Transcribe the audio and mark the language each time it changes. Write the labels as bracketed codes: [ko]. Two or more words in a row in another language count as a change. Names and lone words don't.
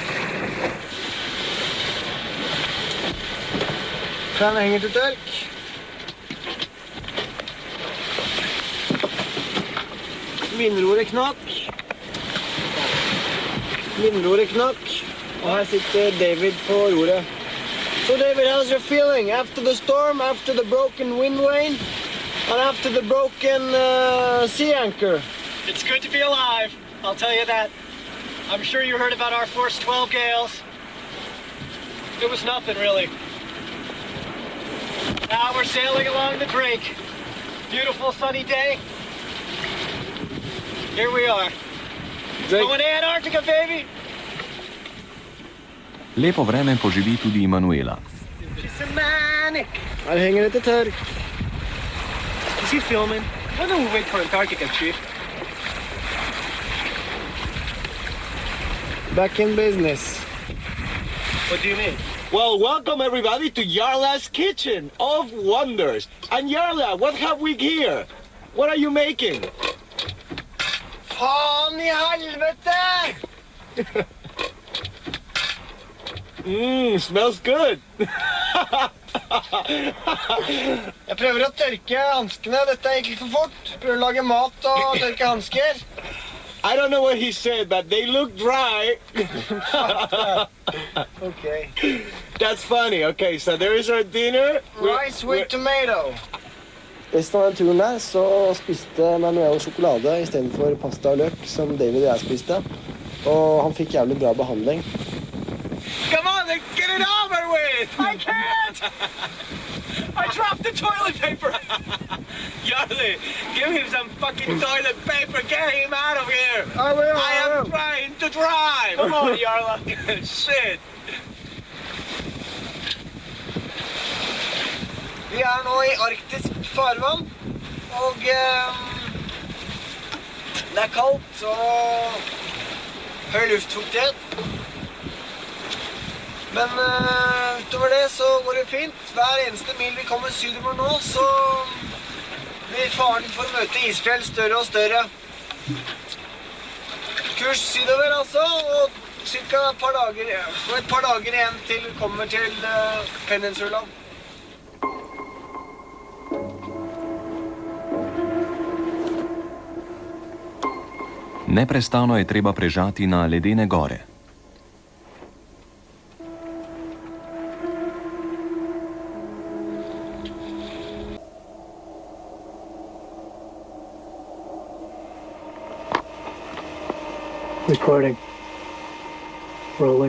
[no] Den henger til tørk. Vindroret knakk. Og her sitter David på roret. [en] So David, how's your feeling after the storm, after the broken wind vane, and after the broken sea anchor? It's good to be alive, I'll tell you that. I'm sure you heard about our force 12 gales. It was nothing, really. Now we're sailing along the drink. Beautiful sunny day. Here we are. Going to Antarctica, baby! [sl] Lepo vreme poživi tudi Manuela. [en] She's a manic. [no] Her henger det til tørk. [en] Is he filming? Why don't we wait for Antarctica, Chief? Back in business. What do you mean? Well, welcome everybody to Jarla's Kitchen of Wonders. And Jarla, what have we here? What are you making? [no] Faen I helvete! [en] Smells good. [no] Jeg prøver å tørke hanskene. Dette gikk litt for fort. Prøver å lage mat og tørke hansker. [en] I don't know what he said, but they look dry. Okay. That's funny. Okay, so there is our dinner. Rice with tomato. [no] Resten av den turen der så spiste Manuel sjokolade I stedet for pasta og løk, som David og jeg spiste. Og han fikk jævlig bra behandling. [en] Come on, then get it over with! I can't! I dropped the toilet paper! Yarly, give him some fucking toilet paper! Get him out of here! I am trying to drive! Come on, Jarla! Shit! [no] Vi nå I arktisk farvann, og det kaldt og høy luftfuktighet. Men utover det så går det fint. Hver eneste mil vi kommer sydover nå, så blir faren for å møte isfjell større og større. Kurs sydover altså, og cirka et par dager igjen til vi kommer til Peninsula. [sl] Neprestano je treba prežati na ledene gore. [en] Recording. Rolling.